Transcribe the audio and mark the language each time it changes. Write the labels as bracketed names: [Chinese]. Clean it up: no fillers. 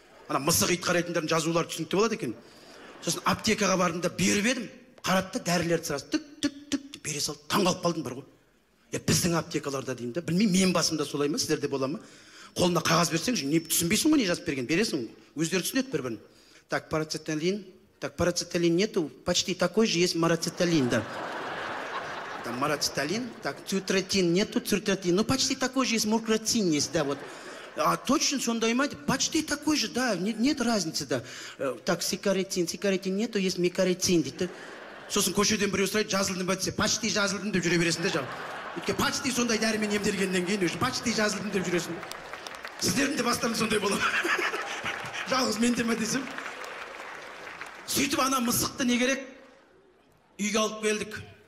[Kazakh] Ана мысық ит қарайтындардың жазулары түсінікті болады екен. Сосын аптекаға бардым да беріп едім. Қаратты дәрілерді сұрасы. Түк бере салды. Таңғалып қалдым бар ғой. Біздің аптекаларда деймін да. Білмеймін, мен басымда солай ма, сіздерде бола ма? Қолына қағаз берсең, не түсінбейсің ғой, не жазып берген, бересің. Өздері түсінеді бір-бірін. [Russian] Так, парацеталин. Так, парацеталин нету, почти такой же есть марацеталин, да. Там марацеталин. Так, цитратин нету, цитратин. Ну, почти такой же есть, муркратин есть, да, вот. А точно [Kazakh] сондай ма? [Russian] Почти такой же, да, нет разницы, да. Так, сикаретин нету, есть микаретин [Kazakh] дейді. Сосын көшеден біреу сұрайды, жазылдың ба десе, [Russian] почти [Kazakh] жазылдым деп жүре бересің де жаңа. Өйткені почти сондай дәрімен емделгеннен кейін [Russian] уже почти [Kazakh] жазылдым деп жүресің. Сіздердің де бастарың сондай болады. Жалғыз мен де ме десем. Сөйтіп ана мысықты не керек? Үйге алып келдік.